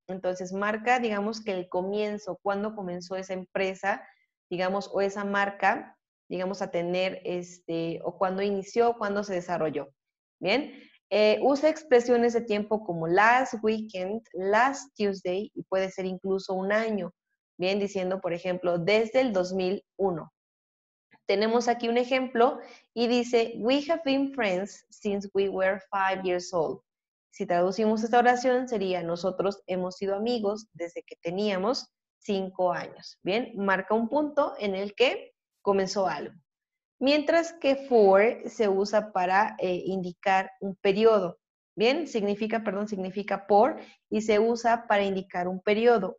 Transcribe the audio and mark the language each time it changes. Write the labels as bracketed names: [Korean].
[Spanish] Entonces, marca, digamos que el comienzo, cuando comenzó esa empresa, digamos, o esa marca, digamos, a tener, o cuando inició, cuando se desarrolló. Bien, usa expresiones de tiempo como [English] last weekend, last Tuesday, [Spanish] y puede ser incluso un año. Bien, diciendo, por ejemplo, desde el 2001. Tenemos aquí un ejemplo y dice, [English] we have been friends since we were 5 years old. [Spanish] Si traducimos esta oración sería, nosotros hemos sido amigos desde que teníamos 5 años. Bien, marca un punto en el que comenzó algo. Mientras que for se usa para indicar un periodo. Bien, significa por y se usa para indicar un periodo.